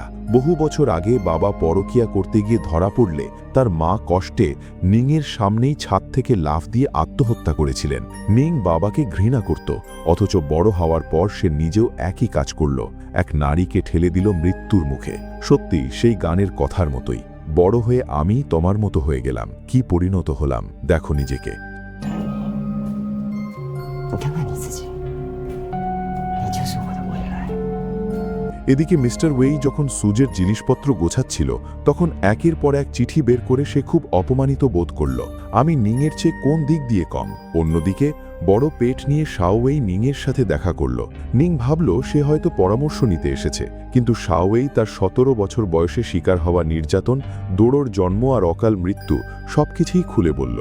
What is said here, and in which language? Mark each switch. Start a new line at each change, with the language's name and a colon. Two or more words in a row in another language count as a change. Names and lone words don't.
Bangla: বহু বছর আগে বাবা পরকিয়া করতে গিয়ে ধরা পড়লে তার মা কষ্টে নিংয়ের সামনেই ছাদ থেকে লাফ দিয়ে আত্মহত্যা করেছিলেন। নিং বাবাকে ঘৃণা করত, অথচ বড় হওয়ার পর সে নিজেও একই কাজ করল, এক নারীকে ঠেলে দিল মৃত্যুর মুখে। সত্যি সেই গানের কথার মতোই, বড় হয়ে আমি তোমার মতো হয়ে গেলাম, কি পরিণত হলাম দেখো নিজেকে।
Chinese: 你看看你自己，你就是我的未来。
Bangla: এদিকে মিস্টার ওয়েই যখন সুজের জিনিসপত্র গোছাচ্ছিল তখন একের পর এক চিঠি বের করে সে খুব অপমানিত বোধ করল। আমি নিংয়ের চেয়ে কোন দিক দিয়ে কম? অন্যদিকে বড় পেট নিয়ে শাওয়েই নিংয়ের সাথে দেখা করল। নিং ভাবল সে হয়তো পরামর্শ নিতে এসেছে, কিন্তু শাওয়েই তার 17 বছর বয়সে শিকার হওয়া নির্যাতন, দোড়োর জন্ম আর অকাল মৃত্যু সবকিছুই খুলে বলল।